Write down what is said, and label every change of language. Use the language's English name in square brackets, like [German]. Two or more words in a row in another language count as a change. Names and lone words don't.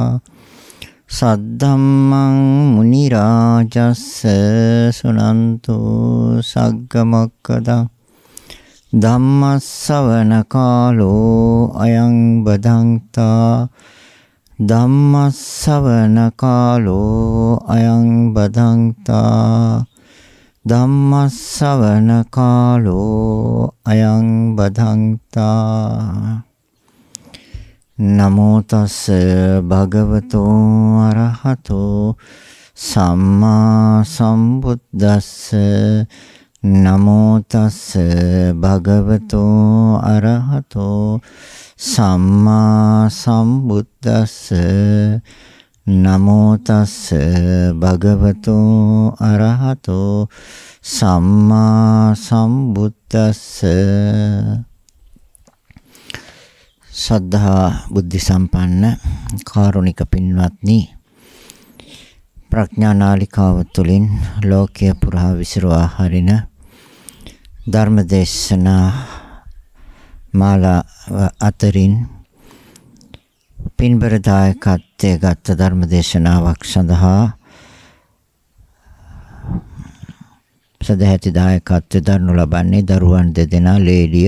[Pali] सद्धम्मं मुनिराजस्य सुनन्तु सग्गमोक्खदा धम्मස්සවනකාලෝ अयं बधन्ता धम्मස්සවනකාලෝ अयं बधन्ता ධම්මස්සවනකාලෝ අයං බදන්තා නමෝ තස්ස භගවතෝ අරහතෝ සම්මා සම්බුද්දස්ස නමෝ තස්ස භගවතෝ අරහතෝ සම්මා සම්බුද්දස්ස නමෝ තස්ස භගවතෝ අරහතෝ සම්මා සම්බුද්දස්ස [Sinhala] සද්ධා බුද්ධ සම්පන්න කාරුණික පින්වත්නි ප්‍රඥා නාලිකාව තුළින් ලෝකයේ පුරා විසිරුවා හරින ධර්මදේශනා මාලා අතරින් පින්බර දායකත්වයේ ගත් ධර්මදේශනාවක් සඳහා සදැහැති දායකත්වය දරනු ලබන්නේ දරුවන් දෙදෙනා ලේලිය